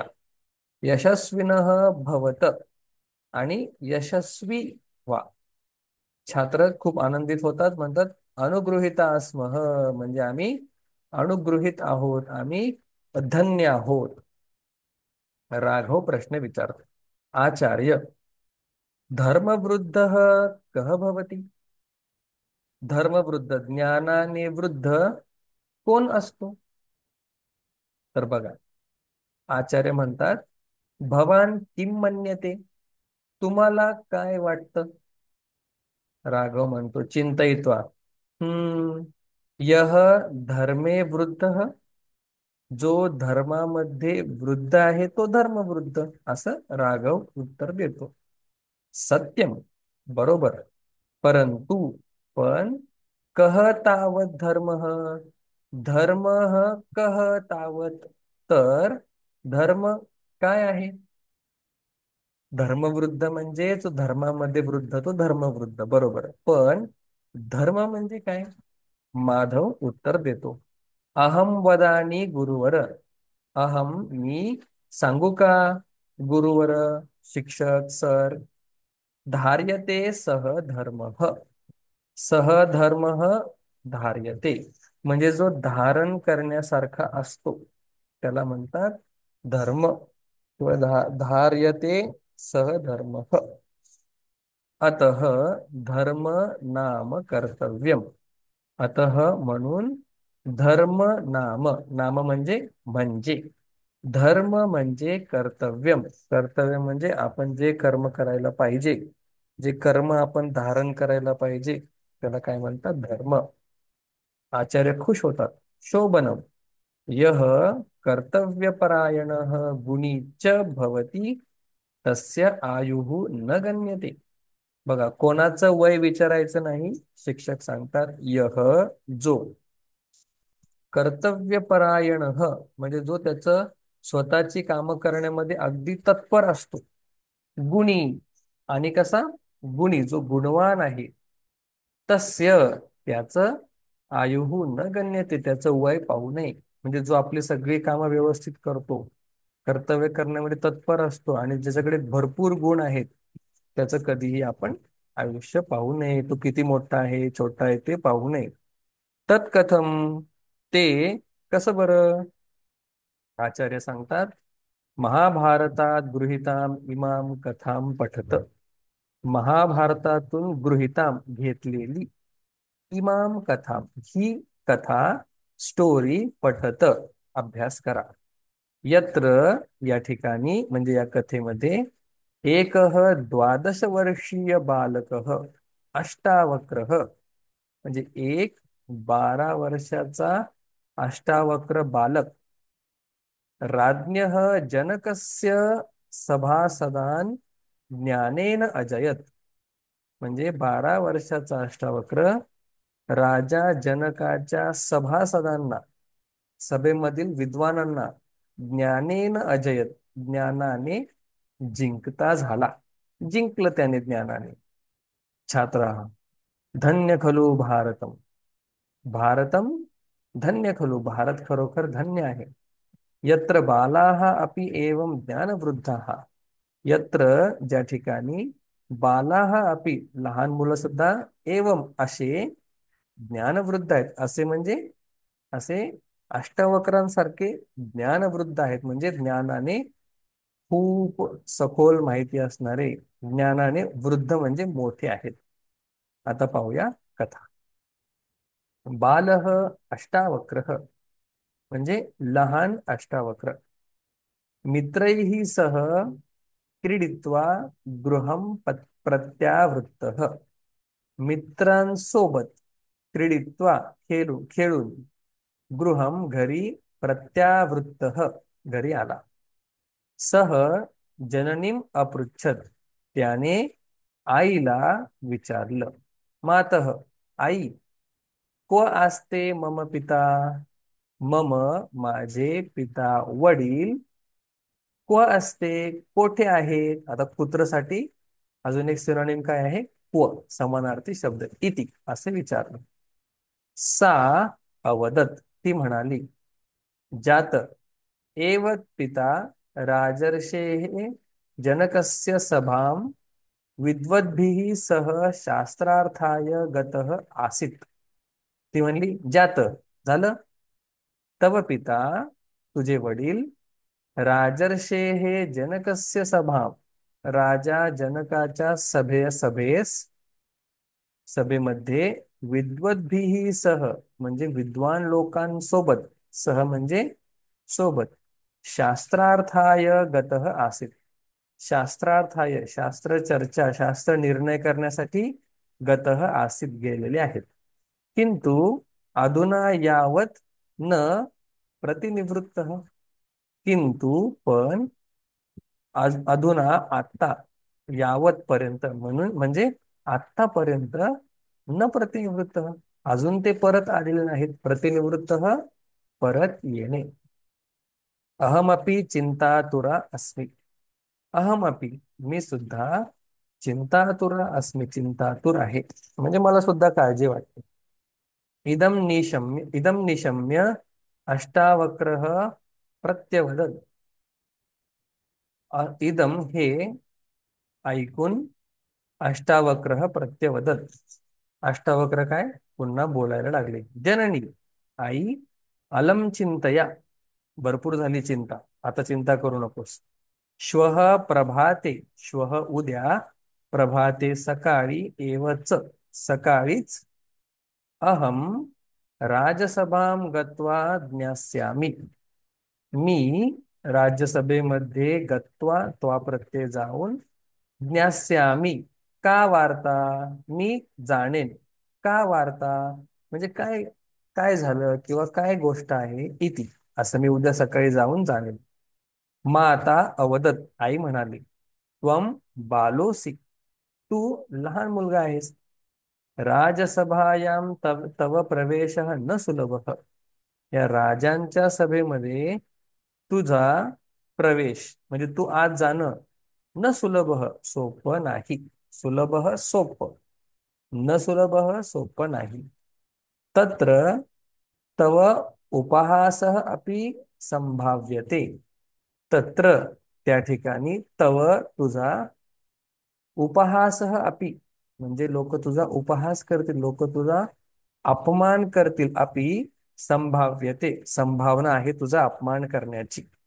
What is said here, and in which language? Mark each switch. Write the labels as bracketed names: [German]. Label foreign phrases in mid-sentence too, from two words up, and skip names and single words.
[Sanskrit] यशस्विनः भवत [Marathi] आणि यशस्वी व्हा. छात्र खूप आनंदित होतात, म्हणतात [Sanskrit] अनुगृहीता स्मः [Marathi] म्हणजे आम्ही अनुगृहीत आहोत, आम्ही धन्य आहोत. राघव प्रश्न विचारतो. [Sanskrit] आचार्य धर्मवृद्धः कः भवति. [Marathi] धर्मवृद्ध ज्ञानाने वृद्ध कोण असतो. तर बघा, आचार्य म्हणतात, [Sanskrit] भवान किम मन्यते. [Marathi] तुम्हाला काय वाटतं. राघव म्हणतो चिंतयित्वा, हम्म [Sanskrit] यह धर्मे वृद्धः [Marathi] जो धर्मामध्ये वृद्ध आहे तो धर्मवृद्ध, असं राघव उत्तर देतो. [Sanskrit] सत्यम बरोबर. परंतु पण कह तावत धर्मः. धर्मः कह तावत [Marathi] तर धर्म काय आहे. धर्मवृद्ध म्हणजे जो धर्मामध्ये वृद्ध तो धर्मवृद्ध बरोबर, पण धर्म म्हणजे काय. माधव उत्तर देतो, [Sanskrit] अहम वदानी गुरुवर. [Marathi] अहम मी सांगू का. गुरुवर शिक्षक सर. [Sanskrit] धार्यते सह धर्म. सह धर्म धार्यते [Marathi] म्हणजे जो धारण करण्यासारखा असतो त्याला म्हणतात धर्म किंवा [Sanskrit] धार्यते सह धर्म. अतः धर्म नाम कर्तव्यम. [Marathi] अतः म्हणून धर्म नाम, नाम म्हणजे धर्म म्हणजे कर्तव्यम. कर्तव्य म्हणजे आपण जे कर्म करायला पाहिजे, जे कर्म आपण धारण करायला पाहिजे त्याला काय म्हणतात धर्म. आचार्य खुश होतात. [Sanskrit] शोभनम यह कर्तव्यपरायणः गुणी च भवति तस्य आयुः न गण्यते. [Marathi] बघा, कोणाचं वय विचारायचं नाही. शिक्षक सांगतात, यह जो कर्तव्यपरायण म्हणजे जो त्याचं स्वतःची कामं करण्यामध्ये अगदी तत्पर असतो. गुणी आणि कसा गुणी जो गुणवान आहे. तस्य त्याचं आयुः न गण्यते त्याचं वय पाहू नये. म्हणजे जो आपली सगळी कामं व्यवस्थित करतो, कर्तव्य करण्यामध्ये तत्पर असतो आणि ज्याच्याकडे भरपूर गुण आहेत त्याचं कधीही आपण आयुष्य पाहू नये. तो किती मोठा आहे छोटा आहे ते पाहू नये. तत्कथम ते कसं बरं. आचार्य सांगतात, महाभारतात [Sanskrit] गृहीताम इमाम कथाम पठत. [Marathi] महाभारतातून गृहीताम घेतलेली, [Sanskrit] इमाम कथाम [Marathi] ही कथा स्टोरी पठत अभ्यास करा. यत्र या ठिकाणी म्हणजे या कथेमध्ये [Sanskrit] एकः 12 वर्षीय बालकः अष्टावक्रः [Marathi] म्हणजे एक 12 वर्षाचा अष्टावक्र बालक [Sanskrit] राज्ञः जनकस्य सभासदान ज्ञानेन अजयत. [Marathi] म्हणजे 12 वर्षाचा अष्टावक्र राजा जनकाच्या सभासदांना, सभेमधील विद्वानांना [Sanskrit] ज्ञानेन अजयत, [Marathi] ज्ञानाने जिंकता झाला, जिंकलं त्याने ज्ञानाने. [Sanskrit] छात्र, धन्य खलु भारतम, भारतम धन्य खलु, [Marathi] भारत खरोखर धन्य आहे. [Sanskrit] यत्र बालाः अपि एवं ज्ञानवृद्धाः, [Marathi] यत्र ज्या ठिकाणी [Sanskrit] बालाः अपि [Marathi] लहान मुलं सुद्धा एवं असे ज्ञानवृद्ध आहेत, असे म्हणजे असे अष्टावक्रांसारखे ज्ञानवृद्ध आहेत, म्हणजे ज्ञानाने खूप सखोल माहिती असणारे, ज्ञानाने वृद्ध म्हणजे मोठे आहेत. आता पाहूया कथा. [Sanskrit] बालः अष्टावक्रः [Marathi] म्हणजे लहान अष्टावक्र, [Sanskrit] मित्रैः सह क्रीडित्वा गृहं प्रत्यावृत्तः, [Marathi] मित्रांसोबत क्रीडित्वा खेळून गृहं घरी प्रत्यावृत्तः घरी आला. [Sanskrit] सह जननीम अपृच्छत, [Marathi] त्याने आईला विचारलं. [Sanskrit] मातः, आई, क्व आस्ते मम पिता, मम [Marathi] माझे पिता वडील, [Sanskrit] क्व असते [Marathi] कोठे आहेत. आता कुत्रसाठी अजून एक सिनोनिम काय आहे, क्व, समानार्थी शब्द इति, असे विचारलं. [Sanskrit] सा अवदत, [Marathi] ती म्हणाली. [Sanskrit] जात एव पिता राजर्षेः जनकस्य सभां विद्वद्भिः सह शास्त्रार्थाय गतः आसीत्. [Marathi] ती म्हणली, जात झालं, [Sanskrit] तव पिता [Marathi] तुझे वडील [Sanskrit] राजर्षेः जनकस्य सभां, [Marathi] राजा जनकाच्या सभेमध्ये [Sanskrit] विद्वद्भिः सह [Marathi] म्हणजे विद्वान लोकांसोबत, सह म्हणजे सोबत, [Sanskrit] शास्त्रार्थाय गतः आसीत, [Marathi] शास्त्रार्थाय शास्त्र चर्चा शास्त्र निर्णय करण्यासाठी [Sanskrit] गतः आसीत [Marathi] गेलेले आहेत. [Sanskrit] किंतु अधुना यावत न प्रतिनिवृत्तः, [Marathi] किंतु पण अधुना आत्ता, यावत पर्यंत म्हणून म्हणजे आत्तापर्यंत, [Sanskrit] न प्रतिनिवृत्त [Marathi] अजून ते परत आलेले नाहीत. प्रतिनिवृत्त परत येणे. [Sanskrit] अहमपि चिंतातुरा अस्मि, [Marathi] अहमपि मी सुद्धा [Sanskrit] चिंतातुरा अस्मि, [Marathi] चिंतातुर आहे म्हणजे मला सुद्धा काळजी वाटते. [Sanskrit] इदम निशम्य अष्टावक्रः प्रत्यवदत्, [Marathi] इदम हे ऐकून [Sanskrit] अष्टावक्रः प्रत्यवदत्, [Marathi] अष्टावक्र काय पुन्हा बोलायला लागले. [Sanskrit] जननी, आई, अलम चिंतया, [Marathi] भरपूर झाली चिंता, आता चिंता करू नकोस. [Sanskrit] श्वः प्रभाते, [Marathi] श्वः उद्या, प्रभाते सकाळी, एवच सकाळीच, [Sanskrit] अहम राजसभां गत्वा ज्ञास्यामि, [Marathi] मी राज्यसभेमध्ये गत्वा, त्वा प्रत्यय जाऊन, [Sanskrit] ज्ञास्यामि का वार्ता, [Marathi] मी जाणेन, [Sanskrit] का वार्ता [Marathi] म्हणजे काय, काय झालं किंवा काय गोष्ट आहे, इति असं मी उद्या सकाळी जाऊन जाणेन. [Sanskrit] माता अवदत, [Marathi] आई म्हणाली. [Sanskrit] त्वम बालोसी, [Marathi] तू लहान मुलगा आहेस. [Sanskrit] राजसभायां तव प्रवेशः न सुलभः, [Marathi] या राजांच्या सभेमध्ये तुझा प्रवेश म्हणजे तू आज जाणं, [Sanskrit] न सुलभः [Marathi] सोपं नाही, सुलभः सोपं, [Sanskrit] न सुलभः [Marathi] सोपं नाही. [Sanskrit] तत्र तव उपहासः अपि संभाव्यते, [Marathi] तत्र त्या ठिकाणी, तव तुझा, [Sanskrit] उपहासः अपि [Marathi] म्हणजे लोक तुझा उपहास करतील, लोक तुझा अपमान करतील, [Sanskrit] अपि संभाव्यते [Marathi] संभावना आहे तुझा अपमान करण्याची.